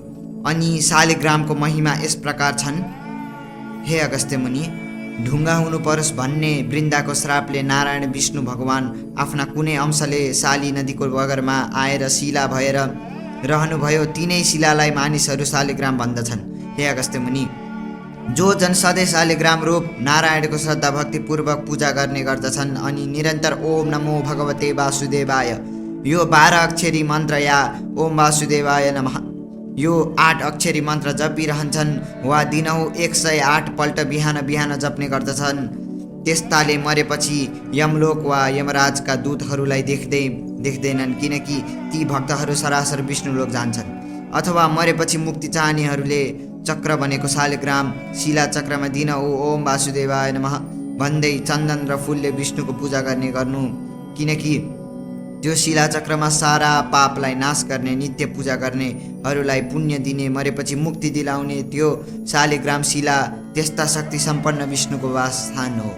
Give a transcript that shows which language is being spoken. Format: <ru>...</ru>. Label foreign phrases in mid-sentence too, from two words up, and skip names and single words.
<ne>अनि शालिग्रामको महिमा यस प्रकार छन्। हे अगस्त्य मुनि, ढुङ्गा हुनु परोस् भन्ने वृन्दाको श्रापले नारायण विष्णु भगवान आफ्ना कुनै अंशले शाली नदीको बगरमा आएर शिला भएर रहनुभयो। तिनै शिलालाई मानिसहरू शालिग्राम भन्दछन्। हे अगस्त्य मुनि, जो जन सधैँ शालिग्राम रूप नारायणको श्रद्धा भक्तिपूर्वक पूजा गर्ने गर्दछन् अनि निरन्तर</ne> <sa>ओम नमो भगवते वासुदेवाय,</sa> <ne>यो 12 अक्षरी मन्त्र या</ne> <sa>ओम वासुदेवाय नमः,</sa> <ne>यो 8 अक्षरी मन्त्र जपिरहन्छन् वा दिनहुँ 108 पल्ट बिहान बिहान जप्ने गर्दछन्, त्यस्ताले मरेपछि यमलोक वा यमराजका दूतहरूलाई देख्दैनन्, किनकि ती भक्तहरू सरासर विष्णुलोक जान्छन्। अथवा मरेपछि मुक्ति चाहनेहरूले चक्र भनेको शालिग्राम शिला चक्रमा दिनहुँ</ne> <sa>ओम वासुदेवाय नमः</sa> <ne>भन्दै चन्दन र फुलले विष्णुको पूजा गर्नु, किनकि त्यो शिला चक्रमा सारा पापलाई नाश गर्ने, नित्य पूजा गर्नेहरूलाई पुण्य दिने, मरेपछि मुक्ति दिलाउने त्यो शालिग्राम शिला त्यस्ता शक्ति सम्पन्न विष्णुको वासस्थान हो।</ne>